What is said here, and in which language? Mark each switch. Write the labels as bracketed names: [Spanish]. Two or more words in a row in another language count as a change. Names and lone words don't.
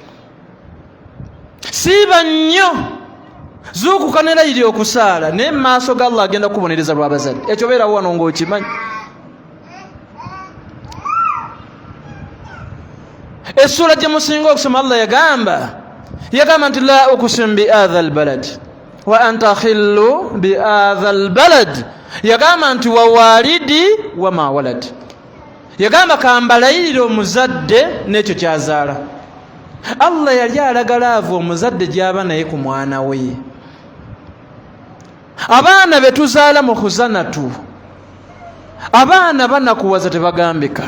[Ganda] Siiba nnyo zuukukanira iri okusaala naye mu maaso ga Allah agenda kubonereza lw'abazadde. Ekyo beera wano ng'okimanyi. Essula gye musinga okusoma Allah yagamba nti [Arabic] لا أقسم بهذا البلد وأنت حل بهذا البلد. [Ganda] Yagamba nti [Arabic] ووالد وما ولد. [Ganda] Yagamba kambalayirire omuzadde n'ekyo kyazaala. Allah yali alagala ava omuzadde gy'aba naye ku mwana we. abaana betuzaala mu khuzanatu abaana banakuwaza tebagambika.